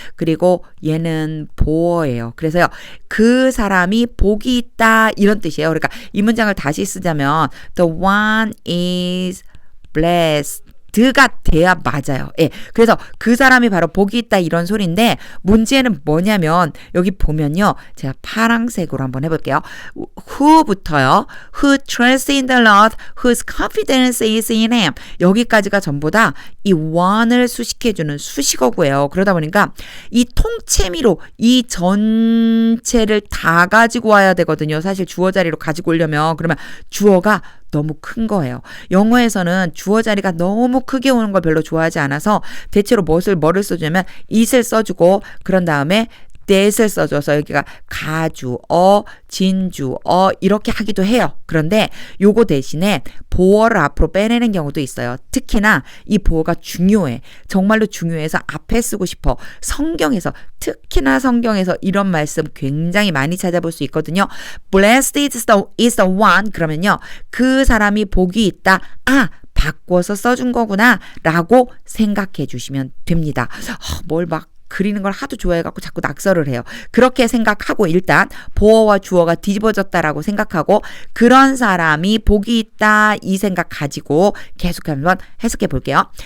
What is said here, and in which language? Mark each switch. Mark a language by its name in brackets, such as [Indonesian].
[Korean] 그리고 얘는 보어예요. 그래서요. 그 사람이 복이 있다 이런 뜻이에요. 그러니까 이 문장을 다시 쓰자면 [English] the one is blessed [Korean] 가 돼야 맞아요. 예. 그래서 그 사람이 바로 복이 있다 이런 소리인데 문제는 뭐냐면 여기 보면요. 제가 파란색으로 한번 해볼게요. who부터요. [English] who trusts in the Lord, whose confidence is in him. [Korean] 여기까지가 전부 다 이 one을 수식해주는 수식어구예요. 그러다 보니까 이 통째미로 이 전체를 다 가지고 와야 되거든요. 사실 주어 자리로 가지고 오려면 그러면 주어가 너무 큰 거예요. 영어에서는 주어 자리가 너무 크게 오는 걸 별로 좋아하지 않아서 대체로 뭐를 써주냐면 it을 써주고 그런 다음에 that을 써줘서 여기가 가주어, 진주어 이렇게 하기도 해요. 그런데 요거 대신에 보어를 앞으로 빼내는 경우도 있어요. 특히나 이 보어가 중요해. 정말로 중요해서 앞에 쓰고 싶어. 성경에서 특히나 성경에서 이런 말씀 굉장히 많이 찾아볼 수 있거든요. [English] Blessed is the one [Korean] 그러면요. 그 사람이 복이 있다. 바꿔서 써준 거구나 라고 생각해 주시면 됩니다. 뭘 막 그리는 걸 하도 좋아해갖고 자꾸 낙서를 해요. 그렇게 생각하고 일단 보어와 주어가 뒤집어졌다라고 생각하고 그런 사람이 복이 있다 이 생각 가지고 계속 한번 해석해 볼게요.